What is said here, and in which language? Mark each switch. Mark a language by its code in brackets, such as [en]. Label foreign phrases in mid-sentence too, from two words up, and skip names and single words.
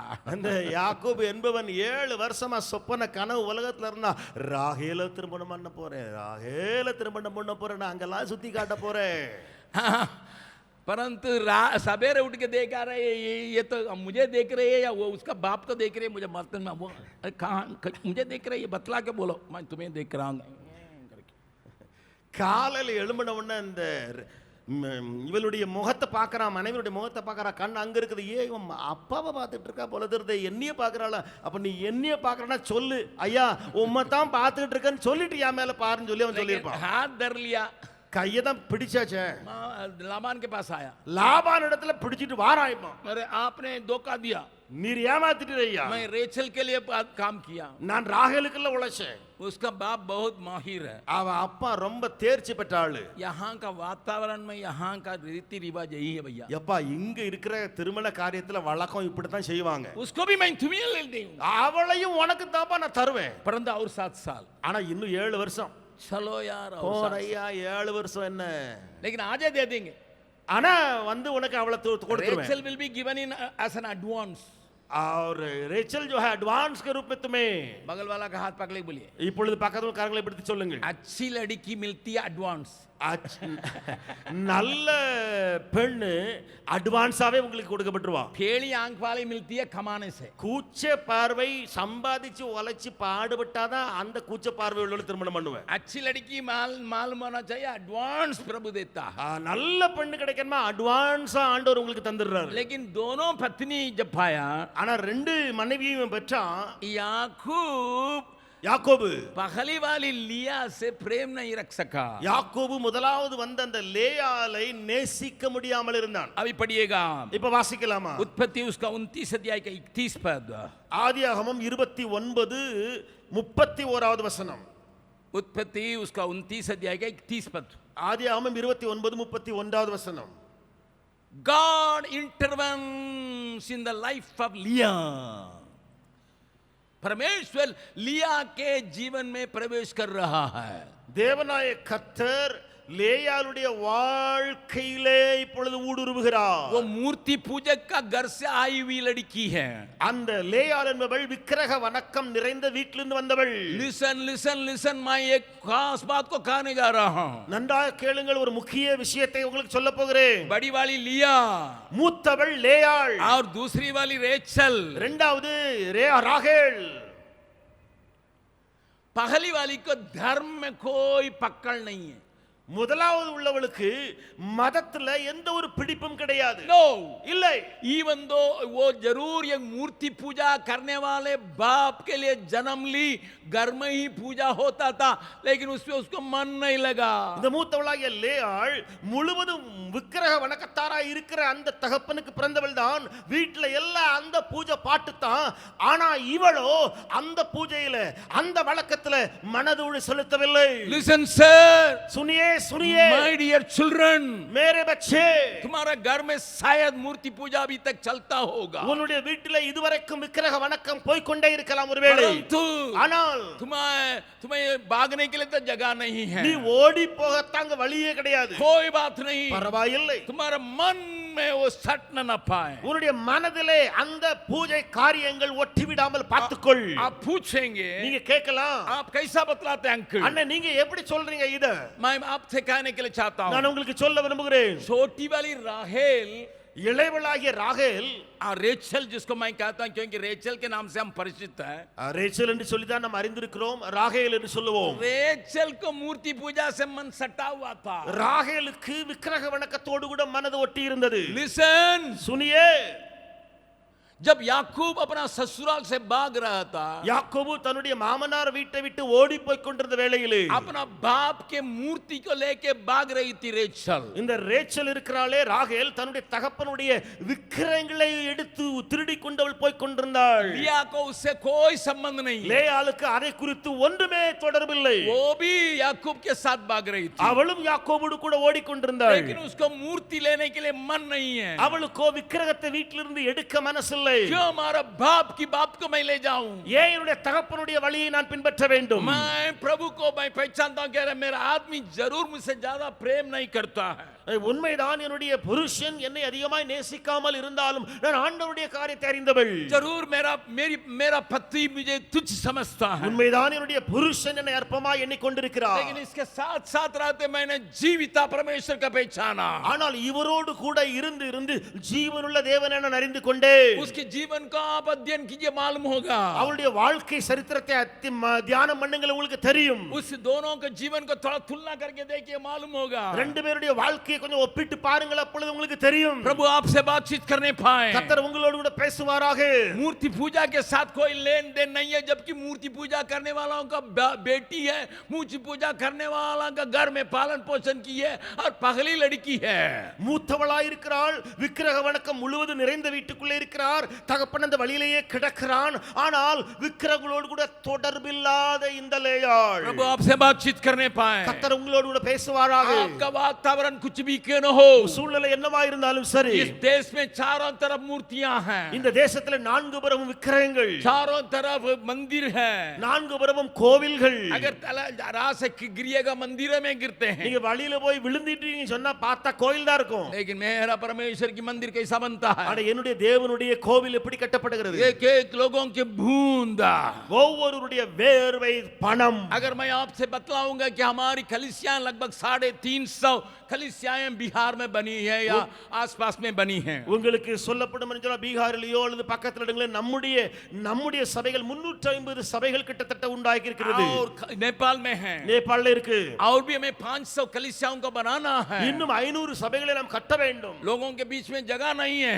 [ta] அந்த யாக்கோபு என்பவன் 7 வருஷமா சொப்பன கனவு உலகத்துல இருந்தா ராகேல திருமணம் பண்ண போறேன் ராகேல திருமணம் பண்ண போறேன் நான் அங்கெல்லாம் சுத்தி காட்ட போறேன் [hi] परंतु सवेरे उठ के देख आ रहे ये तो मुझे देख रहे हैं या वो उसका बाप को देख रहे हैं मुझे मत में वो कहाँ मुझे देख रहे हैं ये बतला के बोलो मैं तुम्हें देख रहा हूँ [ta] காலையில எழும்பின உடனே இந்த இவளுடைய முகத்தை பார்க்கறான் மனைவியுடைய முகத்தை பார்க்கறா கண் அங்க இருக்குது இவன் அப்பாவை பார்த்துட்டு இருக்கா போல தெரியுது என்னைய பார்க்கறாளா அப்ப நீ என்னைய பார்க்கறனா சொல்லு ஐயா உம்மை தான் பார்த்துட்டு இருக்கேன்னு சொல்லிட்டு என் மேல பாருன்னு சொல்லி அவன் சொல்லியிருப்பான் [hi] हाथ धर लिया [ta] கையை தான் பிடிச்சாச்சே [hi] लाबान के पास आया [ta] லாபான் இடத்துல பிடிச்சிட்டு வாராய்ப்பான் [hi] अरे आपने धोखा दिया [ta] நீர் ஏமாத்திட்டு ஐயா [hi] मैं रेचल के लिए काम किया [ta] நான் ராகேலுக்குள்ள உழைச்சேன் [hi] उसका बाप बहुत माहिर है [ta] அவ அப்பா ரொம்ப தேர்ச்சி பெற்ற ஆளு [hi] यहाँ का वातावरण में यहाँ का रीति रिवाज यही है भैया [ta] எப்பா இங்க இருக்கிற திருமண காரியத்துல வழக்கம் இப்படித்தான் செய்வாங்க [hi] उसको भी मैं तुम्हें ले दूंगा [ta] அவளையும் உனக்கு தான்ப்பா நான் தருவேன் [hi] परंतु और 7 साल [ta] ஆனா இன்னும் 7 வருஷம் [hi] चलो यार और 7 [ta] போறையா 7 வருஷம் என்ன [hi] लेकिन आज दे देंगे [ta] ஆனா வந்து உனக்கு அவளை கொடுத்துருவேன் [en] Rachel will be given in as an advance [hi] और रेचल जो है एडवांस के रूप में तुम्हें बगल वाला का हाथ पकड़ के बोलिए [ta] இப்பொழுது பக்கத்துல காரங்களை பிடித்து சொல்லுங்கள் [hi] अच्छी लड़की मिलती है एडवांस [ta] நல்ல பெண்ணு அட்வான்ஸாவே உங்களுக்கு கொடுக்கப்பட்டுருவா [hi] फेली आंख वाली मिलती है कमाने से [ta] கூச்ச பார்வை சம்பாதிச்சு உழைச்சு பாடுபட்டாதான் அந்த கூச்ச பார்வை உள்ள திருமணம் பண்ணுவேன் [hi] अच्छी लड़की मालूम होना चाहिए एडवांस प्रभु देता है [ta] நல்ல பெண்ணு கிடைக்கணுமா அட்வான்ஸா ஆண்டவர் உங்களுக்கு தந்துடுறாரு [hi] लेकिन दोनों पत्नी जब पाया [ta] ஆனா ரெண்டு மனைவியும் பெற்றான் [hi] याकूब [ta] யாக்கோபு [hi] पहली वाली लिया से प्रेम नहीं रख सका [ta] யாக்கோபு முதலாவது வந்த அந்த லேயாளை நேசிக்க முடியாமல் இருந்தான் [hi] अभी पढ़िएगा [ta] இப்ப வாசிக்கலாமா [hi] उत्पत्ति उसका 29 अध्याय का 31 पद [ta] ஆதியாகமம் 29 31வது வசனம் [hi] उत्पत्ति उसका 29 अध्याय का 31 पद [ta] ஆதியாகமம் 29 31வது வசனம் [en] God intervenes in the life of Leah. [hi] परमेश्वर लिया के जीवन में प्रवेश कर रहा है [ta] தேவனாய கர்த்தர் லேயாளுடைய வாழ்க்கையிலே இப்பொழுது ஊடுருவுகிறார் [hi] वो मूर्ति पूजक का घर से आई हुई लड़की है [ta] அந்த லேயாள் என்பவள் விக்கிரக வணக்கம் நிறைந்த வீட்டிலிருந்து வந்தவள் [en] listen listen listen [hi] मैं एक खास बात को कहने जा रहा हूं [ta] நன்றாக கேளுங்கள் ஒரு முக்கிய விஷயத்தை உங்களுக்கு சொல்ல போகிறேன் [hi] बड़ी वाली लिया [ta] மூத்தவள் லேயாள் [hi] और दूसरी वाली रेचल [ta] இரண்டாவது ராகேல் [hi] पहली वाली को धर्म में कोई पकड़ नहीं है [ta] முதலாவது உள்ளவளுக்கு மதத்துல எந்த ஒரு பிடிப்பும் கிடையாது. [hi] नो [ta] இல்லை. [en] even though [hi] वो जरूर एक मूर्ति पूजा करने वाले बाप के लिए जन्म ली, घर में ही पूजा होता था, लेकिन उसमें उसको मन नहीं लगा. [ta] இந்த மூத்தவளாகிய லேயாள் முழுவதும் விக்கிரக வணக்கத்தாரா இருக்கிற அந்த தகப்பனுக்கு பிறந்தவள் தான். வீட்டுல எல்லாம் அந்த பூஜை பாட்டு தான். ஆனா இவளோ அந்த பூஜையில அந்த வழக்கத்துல மனதோடு செலுத்தவில்லை. [en] Listen sir, [hi] सुनिए सुनिए [en] my dear children, [hi] मेरे बच्चे, तुम्हारा घर में शायद मूर्ति पूजा अभी तक चलता होगा, [ta] உன்னுடைய வீட்டில இதுவரைக்கும் விக்கிரக வணக்கம் போய் கொண்டே இருக்கலாம் ஒருவேளை. [hi] परंतु [ta] ஆனால் [hi] तुम्हें भागने के लिए तो जगह नहीं है, [ta] நீ ஓடி போகத்தாங்க வழியே கிடையாது. [hi] कोई बात नहीं, [ta] பரவாயில்லை. [hi] तुम्हारा मन में वो सट न पाए. [ta] உன்னுடைய மனதிலே அந்த பூஜை காரியங்கள் ஒட்டி விடாமல் பார்த்துக்கொள். [hi] आप पूछेंगे [ta] நீங்க கேட்கலாம், [hi] आप कैसा बतलाते हैं अंकल? [ta] அண்ணா நீங்க எப்படி சொல்றீங்க இத? [hi] मैं आपसे कहने के लिए चाहता हूँ, [ta] நான் உங்களுக்கு சொல்ல விரும்புகிறேன். [hi] छोटी वाली राहेल [ta] இளையவளாகிய ராகேல், [hi] रेचल जिसको मैं कहता हूं क्योंकि रेचल के नाम से हम परिचित हैं, [ta] ரேச்சல் என்று சொல்லி தான் நாம் அறிந்திருக்கிறோம். ராகேல் என்று சொல்லுவோம். [hi] रेचल को मूर्ति पूजा से मन सटा हुआ था. [ta] ராகேலுக்கு விக்கிரக வணக்கத்தோடு கூட மனது ஒட்டி இருந்தது. [hi] लिसन, सुनिए, जब याकूब अपना ससुराल से भाग रहा था, [ta] யாக்கோபு தன்னுடைய மாமனார் வீட்டை விட்டு ஓடி போய் கொண்டிருந்த வேளையிலே [hi] अपना बाप के मूर्ति को लेके भाग रही थी रेचल. [ta] இந்த ரேச்சல் இருக்கிறாளே ராகேல் தன்னுடைய தகப்பனுடைய விக்கிரகங்களை எடுத்து திருடி கொண்டவள் போய் கொண்டிருந்தாள். [hi] लिया को उससे कोई संबंध नहीं, [ta] லேயாளுக்கு அதை குறித்து ஒன்றுமே தொடர்பில்லை. [hi] वो भी याकूब के साथ भाग रही थी, [ta] அவளும் யாக்கோபோடு கூட ஓடிக்கொண்டிருந்தாள். [hi] लेकिन उसको मूर्ति लेने के लिए मन नहीं है. [ta] அவளுக்கோ விக்கிரகத்தை வீட்டிலிருந்து எடுக்க மனசில்லை. [hi] क्यों हमारा बाप की बाप को मैं ले जाऊं? [ta] ஏன் என்னுடைய தகப்பனுடைய வழியை நான் பின்பற்ற வேண்டும்? [hi] मैं प्रभु को मैं पहचानता हूं कि मेरा आदमी जरूर मुझसे ज्यादा प्रेम नहीं करता है. [ta] உண்மைதான், என்னுடைய புருஷன் என்னை அதிகமாய் நேசிக்காமல் இருந்தாலும் நான் ஆண்டவருடைய காரியத்தை அறிந்தவள். [hi] जरूर मेरा पति मुझे तुच्छ समझता है, [ta] உண்மைதான், என்னுடைய புருஷன் என்னை அற்பமாய் எண்ணிக்கொண்டிருக்கிறார். [hi] लेकिन इसके साथ साथ रहते मैंने जीविता परमेश्वर का पहचाना. [ta] ஆனால் இவரோடு கூட இருந்து இருந்து ஜீவனுள்ள தேவனை நான் அறிந்து கொண்டேன். [hi] उसके जीवन का आप अध्ययन कीजिए, मालूम होगा. [ta] அவளுடைய வாழ்க்கை சரித்திரத்தை தியானம் பண்ணுங்கள், உங்களுக்கு தெரியும். [hi] उस दोनों के जीवन को थोड़ा तुलना करके देखिए, मालूम होगा. [ta] ரெண்டு பேருடைய வாழ்க்கையை கொஞ்சம் ஒப்பிட்டு பாருங்கள், அப்பொழுது உங்களுக்கு தெரியும். [hi] प्रभु आपसे बातचीत करने पाए, [ta] கர்த்தர் உங்களோடு கூட பேசுவாராக. [hi] मूर्ति पूजा के साथ कोई लेन देन नहीं है, जबकि मूर्ति पूजा करने वालों का बेटी है, मूर्ति पूजा करने वाला का घर में पालन पोषण की है और पगली लड़की है. [ta] மூத்தவளாய் இருக்கிறாள், விக்கிரக வணக்கம் முழுவதும் நிறைந்த வீட்டுக்குள்ளே இருக்கிறார். தகப்பன் அந்த வழியிலேயே கிடக்கிறான். ஆனால் விக்கிரகங்களோடு கூட தொடர்பில்லாத இந்த லேயாள், [hi] प्रभु आपसे बातचीत करने पाए, [ta] கர்த்தர் உங்களோடு கூட பேசுவாராக. [hi] आपका वातावरण कुछ भी क्यों न हो, [ta] சூழ்நிலை என்னவா இருந்தாலும் சரி, [hi] इस देश में चारों तरफ मूर्तियां हैं, [ta] இந்த தேசத்துல நான்கு புறமும் விக்கிரகங்கள், [hi] चारों तरफ मंदिर है. [ta] நான்கு புறமும் கோவில்கள். [hi] अगर राह से गिरिएगा मंदिर में गिरते हैं, [ta] நீங்க வழியில போய் விழுந்துட்டீங்க சொன்னா பார்த்தா கோயில் தான் இருக்கும். [hi] लेकिन मेरा परमेश्वर की मंदिर कैसा बनता है? [ta] ஆனா என்னுடைய தேவனுடைய கோவில் எப்படி கட்டப்படுகிறது? [hi] एक एक लोगों के बूंदा, [ta] ஒவ்வொருவருடைய வேர்வை பணம். [hi] अगर मैं आपसे बतलाऊंगा कि हमारी कलीसियां लगभग 350 कलीसियाएं बिहार में बनी है या आसपास में बनी हैं, [ta] உங்களுக்கு சொல்லப்படும் என்று சொன்னா பீகாரிலேயோ அல்லது பக்கத்துல இடங்களே நம்முடைய சபைகள் 350 சபைகள் கிட்டத்தட்ட உண்டாகி இருக்கிறது. [hi] और नेपाल में है, [ta] நேபாளல இருக்கு. [hi] और भी हमें 500 कलीसियाओं को बनाना है. [ta] இன்னும் 500 சபைகளை நாம் கட்ட வேண்டும். [hi] लोगों के बीच में जगह नहीं है,